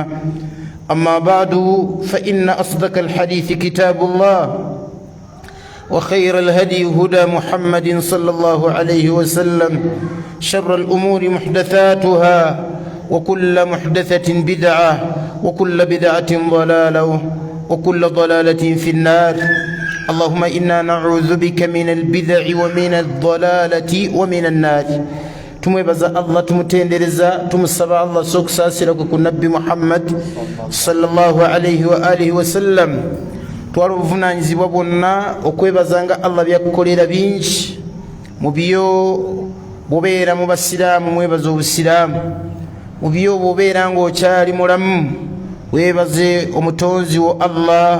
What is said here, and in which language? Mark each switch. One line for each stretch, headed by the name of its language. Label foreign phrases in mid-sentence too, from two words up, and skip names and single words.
Arabic: أما بعد فإن أصدق الحديث كتاب الله وخير الهدي هدى محمد صلى الله عليه وسلم. شر الأمور محدثاتها وكل محدثة بدعة وكل بدعة ضلالة وكل ضلالة في النار. اللهم إنا نعوذ بك من البدع ومن الضلالة ومن النار.
Ganda: tumwebaza Allah, tumutendereza, tumusaba Allah sokusaasirako ku Nabbi Muhammad
Arabic: صلى الله عليه وعلى آله وسلم.
Ganda: Twala obuvunaanyizibwa bwonna okwebazanga Allah byakukolera bingi mu byo bwobeera mu basiraamu mwebaza obusiraamu, mu byo bwobeera ng'okyali mulamu weebaze omutonzi wo Allah.